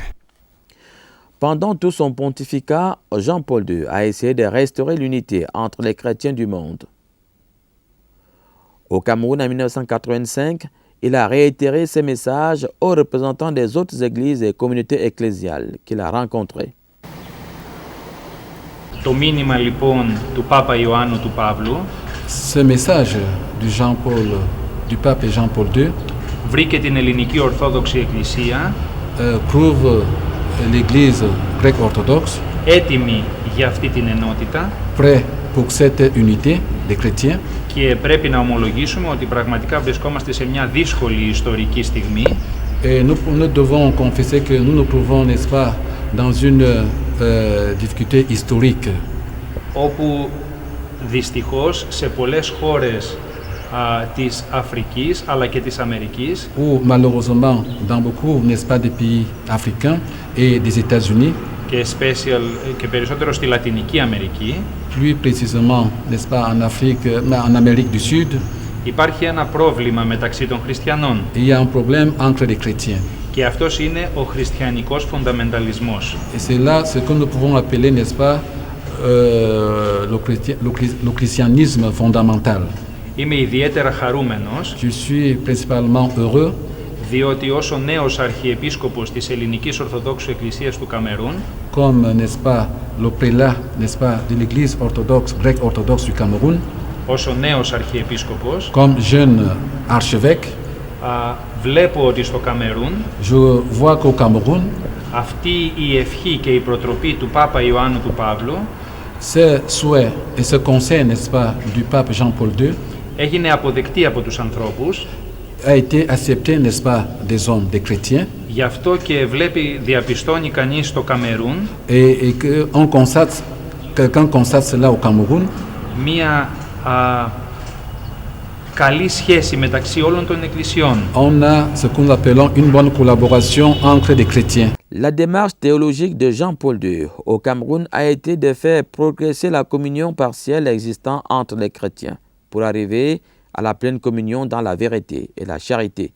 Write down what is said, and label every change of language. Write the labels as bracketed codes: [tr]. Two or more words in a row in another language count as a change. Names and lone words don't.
[fr] Pendant tout son pontificat, Jean-Paul II a essayé de restaurer l'unité entre les chrétiens du monde. Au Cameroun, en 1985, il a réitéré ses messages aux représentants des autres églises et communautés ecclésiales qu'il a rencontrés. [el] Το μήνυμα λοιπόν του Πάπα Ιωάννου του Παύλου [fr] Ce message du pape Jean-Paul II [el] βρήκε την ελληνική Ορθόδοξη Εκκλησία [fr] prouve l'église grecque orthodoxe [el] έτοιμη για αυτή την ενότητα [fr] prêt pour cette unité des chrétiens. [el] Και πρέπει να ομολογήσουμε ότι πραγματικά βρισκόμαστε σε μια δύσκολη ιστορική στιγμή. [fr] Et nous devons confesser que nous nous trouvons, n'est-ce pas, dans une difficulté historique. [el] Όπου δυστυχώς σε πολλές χώρες της Αφρικής αλλά και της Αμερικής [fr] Ou malheureusement dans beaucoup, n'est-ce pas, des pays africains et des États-Unis, [el] και περισσότερο στη Λατινική Αμερική, [fr] plus précisément, n'est-ce pas, en Afrique, en Amérique du Sud, [el] υπάρχει ένα πρόβλημα μεταξύ των χριστιανών. [fr] il y a un problème entre les chrétiens. [el] Και αυτός είναι ο χριστιανικός φονταμενταλισμός. [fr] Et c'est là ce que nous pouvons appeler, n'est-ce pas, le christianisme fondamental. [el] Είμαι ιδιαίτερα χαρούμενος, [fr] Je suis principalement heureux [el] διότι ως ο νέος αρχιεπίσκοπος της Ελληνικής Ορθοδόξου Εκκλησίας του Καμερούν, [fr] comme, n'est-ce pas, le prélat, n'est-ce pas, de l'église orthodoxe, grecque orthodoxe du Cameroun, [el] ως ο νέος αρχιεπίσκοπος, [fr] comme jeune archevêque, [el] βλέπω ότι στο Καμερούν [fr] je vois qu'au Cameroun, [el] αυτή η ευχή και η προτροπή του Πάπα Ιωάννου του Παύλου [fr] ce souhait et ce conseil, n'est-ce pas, du pape Jean-Paul II [el] έγινε αποδεκτή από τους ανθρώπους. [fr] a été accepté, n'est-ce pas, des hommes, des chrétiens, [el] Γι' αυτό και διαπιστώνει κανείς στο Καμερούν [fr] et quelqu'un constate cela au Cameroun, [el] μία καλή σχέση μεταξύ όλων των εκκλησιών. [fr] on a ce que nous appelons une bonne collaboration entre des chrétiens. La démarche théologique de Jean-Paul II au Cameroun a été de faire progresser la communion partielle existant entre les chrétiens pour arriver à la pleine communion dans la vérité et la charité.